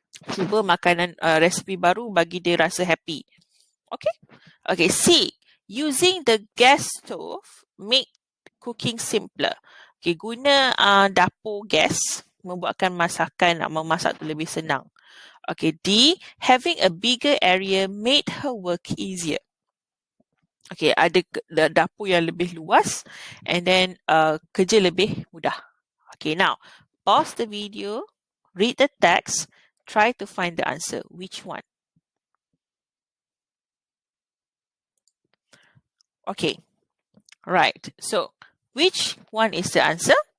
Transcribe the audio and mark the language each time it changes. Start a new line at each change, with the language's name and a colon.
Malay: Cuba makanan resipi baru bagi dia rasa happy. Okay. Okay. C.
English: Using the gas stove make cooking simpler. Okay.
Malay: Guna dapur gas membuatkan masakan, memasak tu lebih senang. Okay. D.
English: Having a bigger area made her work easier. Okay.
Malay: Ada dapur yang lebih luas and then kerja lebih mudah. Okay.
English: Now, pause the video, read the text, try to find the answer. Which one? Okay. Right. So, which one is the answer?